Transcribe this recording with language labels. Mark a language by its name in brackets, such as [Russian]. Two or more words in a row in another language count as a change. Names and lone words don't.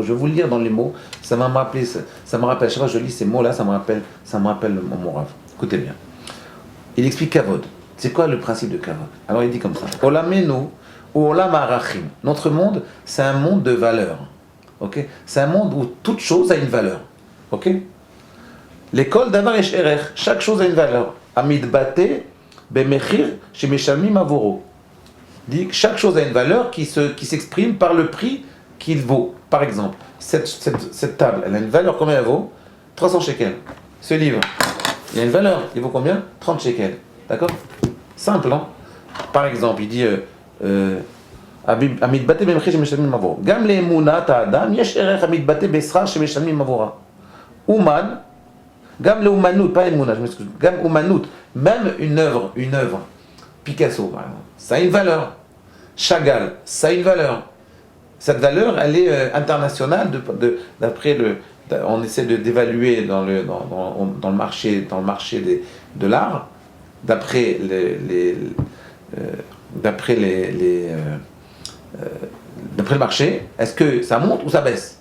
[French] Je vais vous le lire dans les mots. Ça me rappelle, chaque fois que je lis ces mots-là, ça me rappelle mon Rav. Écoutez bien. Il explique kavod. C'est quoi le principe de kavod? Alors il dit comme ça. [Hebrew] עולמנו הוא עולם ערכים. [French] Notre monde, c'est un monde de valeurs. Ok? C'est un monde où toute chose a une valeur. Ok? L'école [Hebrew] דבר יש ערך. [French] Chaque chose a une valeur. [Hebrew] המתבטא במחיר שמשלמים עבורו. [French] Dit que chaque chose a une valeur qui s'exprime par le prix qu'il vaut. Par exemple, cette table, elle a une valeur, combien elle vaut? 300 shekels. Ce livre, il a une valeur, il vaut combien? 30 shekels. D'accord? Simple, hein? Par exemple, il dit [Hebrew] המתבטא במחיר שמשלמים עבור. גם לאמונת האדם יש ערך המתבטא בשכר שמשלמים עבורה. אומן, גם לאומנות, [French] pas אמונה, je m'excuse, [Hebrew] גם אומנות, [French] même une œuvre, Picasso par exemple, ça a une valeur. Chagall, ça a une valeur. Cette valeur, elle est internationale d'après on essaie d'évaluer dans le marché de l'art, d'après le marché, est-ce que ça monte ou ça baisse?